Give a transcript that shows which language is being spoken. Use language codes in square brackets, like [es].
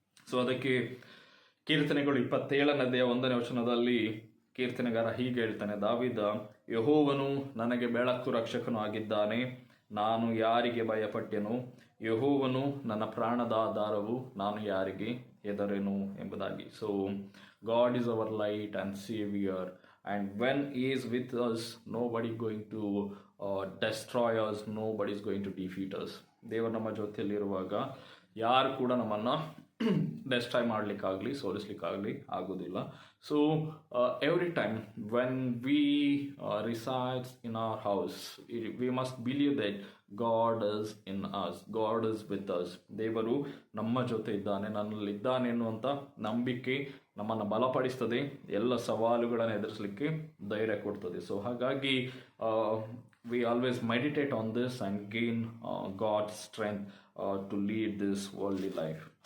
[kn] So ಅದಕ್ಕೆ ಕೀರ್ತನೆಗಳು 27ನೇ ವಚನದಲ್ಲಿ ಕೀರ್ತನೆಗಾರ ಹೀಗೆ ಹೇಳ್ತಾನೆ, ದಾವೀದ, ಯೆಹೋವನು ನನಗೆ ಬೆಳಕು ರಕ್ಷಕನು ಆಗಿದ್ದಾನೆ, ನಾನು ಯಾರಿಗೆ ಭಯಪಟ್ಟೆನು? ಯೆಹೋವನು ನನ್ನ ಪ್ರಾಣದ ಆಧಾರವು, ನಾನು ಯಾರಿಗೆ ಹೆದರೆನು ಎಂಬುದಾಗಿ. [en] So God is our light and saviour, and when he is with us, nobody is going to destroy us, nobody is going to defeat us. [kn] ದೇವರು ನಮ್ಮ ಜೊತೆಯಲ್ಲಿರುವಾಗ ಯಾರು ಕೂಡ ನಮ್ಮನ್ನು ಡೆಸ್ಟ್ರಾಯ್ ಮಾಡಲಿಕ್ಕಾಗಲಿ, ಸೋಲಿಸ್ಲಿಕ್ಕಾಗಲಿ ಆಗೋದಿಲ್ಲ. [en] So every time when we resides in our house, we must believe that God is in us, God is with us. [kn] ದೇವರು ನಮ್ಮ ಜೊತೆ ಇದ್ದಾನೆ, ನನ್ನಲ್ಲಿದ್ದಾನೆ ಎನ್ನುವಂಥ ನಂಬಿಕೆ ನಮ್ಮನ್ನು ಬಲಪಡಿಸ್ತದೆ, ಎಲ್ಲ ಸವಾಲುಗಳನ್ನು ಎದುರಿಸಲಿಕ್ಕೆ ಧೈರ್ಯ ಕೊಡ್ತದೆ. [en] so [kn] ಹಾಗಾಗಿ [en] we always meditate on this and gain God's strength to lead this worldly life.